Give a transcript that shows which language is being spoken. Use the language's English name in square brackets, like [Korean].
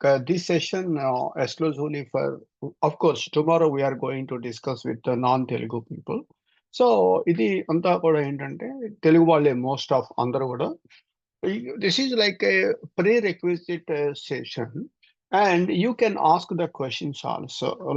[English] This session exclusively for, of course, tomorrow we are going to discuss with the non-Telugu people. [Telugu] So ఇది అంతా కూడా ఏంటంటే తెలుగు వాళ్ళే most of అందరూ కూడా. [English] This is like a prerequisite session, and you can ask the questions also.